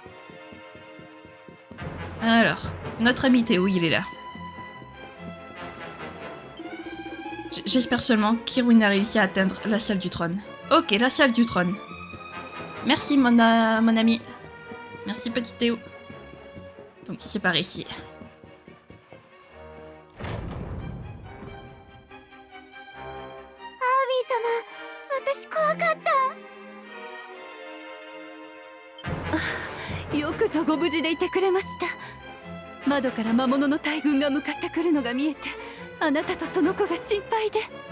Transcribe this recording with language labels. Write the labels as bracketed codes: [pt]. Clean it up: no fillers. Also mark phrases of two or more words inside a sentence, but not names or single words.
[fr] Alors, notre ami Théo, il est là. J'espère seulement qu'Irwin a réussi à atteindre la salle du trône. Ok, la salle du trône. Merci mon ami. Merci petit Théo. Donc c'est par ici. [ja] Ah, よくぞご無事でいてくれました。窓から魔物の大群が向かってくるのが見えて、あなたとその子が心配で。